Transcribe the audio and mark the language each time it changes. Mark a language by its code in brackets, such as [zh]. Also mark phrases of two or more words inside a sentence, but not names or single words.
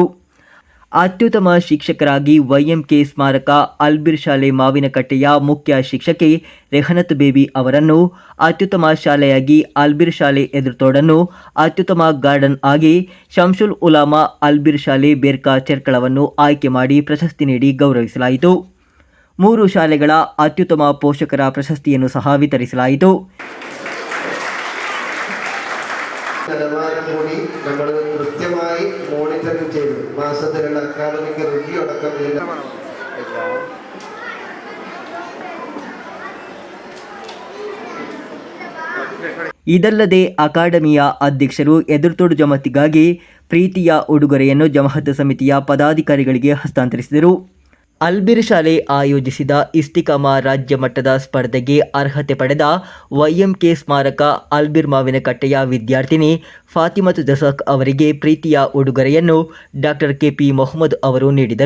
[kn] ಅತ್ಯುತ್ತಮ ಶಿಕ್ಷಕರಾಗಿ ವೈಎಂಕೆ ಸ್ಮಾರಕ ಅಲ್ಬಿರ್ ಶಾಲೆ ಮಾವಿನಕಟ್ಟೆಯ ಮುಖ್ಯ ಶಿಕ್ಷಕಿ ರೆಹನತ್ ಬೇಬಿ ಅವರನ್ನು, ಅತ್ಯುತ್ತಮ ಶಾಲೆಯಾಗಿ ಅಲ್ಬಿರ್ ಶಾಲೆ ಎದುರ್ತೋಡನ್ನು, ಅತ್ಯುತ್ತಮ ಗಾರ್ಡನ್ ಆಗಿ ಶಂಶುಲ್ ಉಲಾಮಾ ಅಲ್ಬಿರ್ ಶಾಲೆ ಬೇರ್ಕಾ ಚೆರ್ಕಳವನ್ನು ಆಯ್ಕೆ ಮಾಡಿ ಪ್ರಶಸ್ತಿ ನೀಡಿ ಗೌರವಿಸಲಾಯಿತು. 3 ಶಾಲೆಗಳ ಅತ್ಯುತ್ತಮ ಪೋಷಕರ ಪ್ರಶಸ್ತಿಯನ್ನು ಸಹ ವಿತರಿಸಲಾಯಿತು. [ml] നിലവാരം കൂടി നമ്മൾ കൃത്യമായി മോണിറ്ററിംഗ് ചെയ്തു. മാസത്തിലുള്ള [en] academic review [ml] അടക്കം [kn] ಇದಲ್ಲದೆ ಅಕಾಡೆಮಿಯ ಅಧ್ಯಕ್ಷರು ಎದುರ್ತೋಡು ಜಮಾತಿಗಾಗಿ ಪ್ರೀತಿಯ ಉಡುಗೊರೆಯನ್ನು ಜಮಾಅತ್ ಸಮಿತಿಯ ಪದಾಧಿಕಾರಿಗಳಿಗೆ ಹಸ್ತಾಂತರಿಸಿದರು. ಅಲ್ಬಿರ್ ಶಾಲೆ ಆಯೋಜಿಸಿದ ಇಸ್ತಿಕಾಮಾ ರಾಜ್ಯ ಮಟ್ಟದ ಸ್ಪರ್ಧೆಗೆ ಅರ್ಹತೆ ಪಡೆದ ವೈಎಂಕೆ ಸ್ಮಾರಕ ಅಲ್ಬಿರ್ ಮಾವಿನಕಟ್ಟೆಯ ವಿದ್ಯಾರ್ಥಿನಿ ಫಾತಿಮತ್ ಜಸಕ್ ಅವರಿಗೆ ಪ್ರೀತಿಯ ಉಡುಗೊರೆಯನ್ನು ಡಾಕ್ಟರ್ ಕೆಪಿ ಮೊಹಮ್ಮದ್ ಅವರು ನೀಡಿದರು.